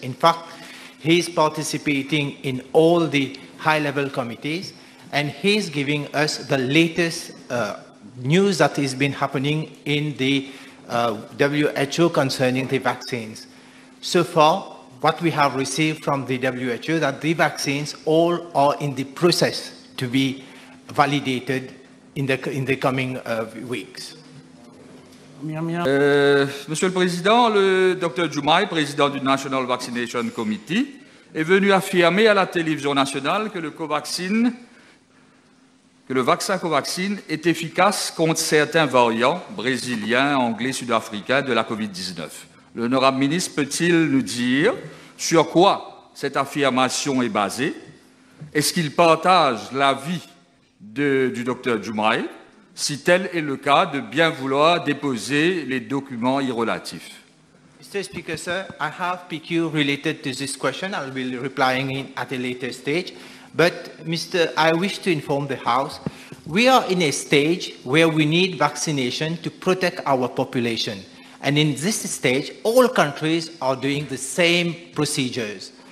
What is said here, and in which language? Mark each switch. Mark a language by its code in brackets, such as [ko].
[en] In fact, he is participating in all the high-level committees, and he is giving us the latest news that has been happening in the WHO concerning the vaccines. So far, what we have received from the WHO that the vaccines all are in the process to be validated in the coming weeks. [fr] Monsieur le Président, le Dr Jumai, président du National Vaccination Committee, est venu affirmer à la télévision nationale que le vaccin Covaxin est efficace contre certains variants brésiliens, anglais, sud-africains de la COVID-19. L'honorable ministre peut-il nous dire sur quoi cette affirmation est basée? Est-ce qu'il partage l'avis du Dr Jumai? Si tel est le cas, de bien vouloir déposer les documents y relatifs. [en] Mr. Speaker, sir, I have PQ related to this question. I will be replying at a later stage. But, I wish to inform the House, we are in a stage where we need vaccination to protect our population. And in this stage, all countries are doing the same procedures.